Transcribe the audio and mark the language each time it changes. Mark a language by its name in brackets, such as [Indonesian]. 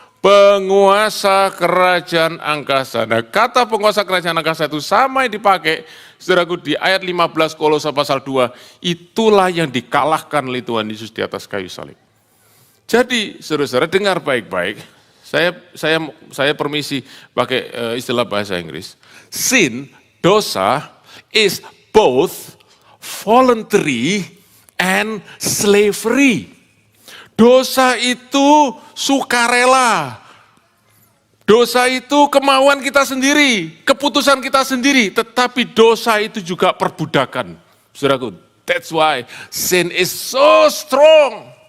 [Indonesian] Penguasa kerajaan angkasa. Nah, kata penguasa kerajaan angkasa itu sama yang dipakai, saudaraku, di ayat 15 Kolose pasal 2. Itulah yang dikalahkan oleh Tuhan Yesus di atas kayu salib. Jadi, saudara-saudara, dengar baik-baik. Saya permisi pakai istilah bahasa Inggris. [English] Sin, dosa, is both voluntary and slavery. [Indonesian] Dosa itu sukarela. Dosa itu kemauan kita sendiri, keputusan kita sendiri. Tetapi dosa itu juga perbudakan. [English] Saudaraku, that's why sin is so strong.